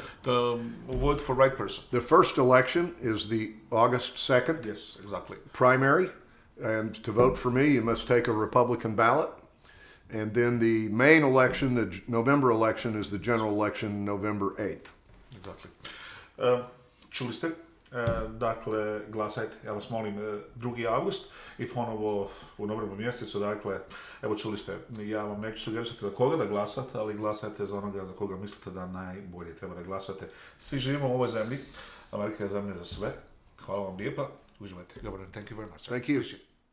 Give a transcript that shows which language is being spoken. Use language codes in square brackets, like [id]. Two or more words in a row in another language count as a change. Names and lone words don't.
[en] To vote for right person. The first election is the August 2nd Yes, exactly. primary. And to vote for me, you must take a Republican ballot. And then the main election, the November election, is the general election November 8th. Exactly. [bs] Čuli ste? Dakle, glasajte, ja vas molim, 2. august i ponovo u novembru mjesecu, dakle, evo čuli ste, ja vam neću sugerisati za koga da glasate, ali glasajte za onoga za koga mislite da najbolje treba da glasate. Svi živimo u ovoj zemlji, Amerika je zemlja za sve. Hvala vam lijepa, uživajte. [en] Governor, thank you very much. Thank you.